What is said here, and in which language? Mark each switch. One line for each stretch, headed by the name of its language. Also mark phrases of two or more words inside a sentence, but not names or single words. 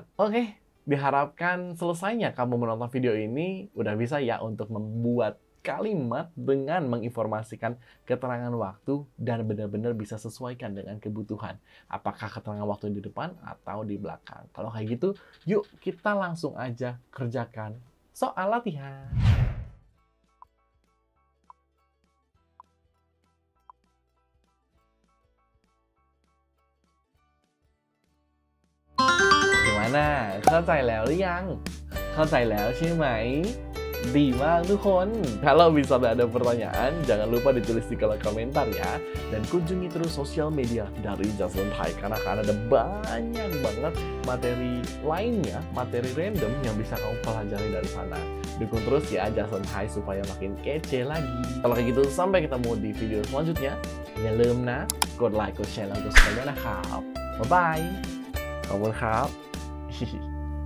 Indonesian: Oke, diharapkan selesainya kamu menonton video ini udah bisa ya untuk membuat kalimat dengan menginformasikan keterangan waktu dan benar-benar bisa sesuaikan dengan kebutuhan. Apakah keterangan waktu di depan atau di belakang. Kalau kayak gitu, yuk kita langsung aja kerjakan soal latihan. Gimana?
Thai: เข้าใจแล้วหรือยัง เข้าใจแล้วใช่ไหม
Indonesian: Di mahทุกคน Kalau misalnya ada pertanyaan, jangan lupa ditulis di kolom komentar ya. Dan kunjungi terus sosial media dari Jason Thai karena akan ada banyak banget materi lainnya, materi random yang bisa kamu pelajari dari sana. Dukung terus ya Jason Thai supaya makin kece lagi. Kalau kayak gitu, sampai ketemu di video selanjutnya.
Thai: อย่าลืมนะ กดไลค์ กดแชร์ แล้วกด subscribe ด้วยนะครับ บ๊ายบาย ขอบคุณครับ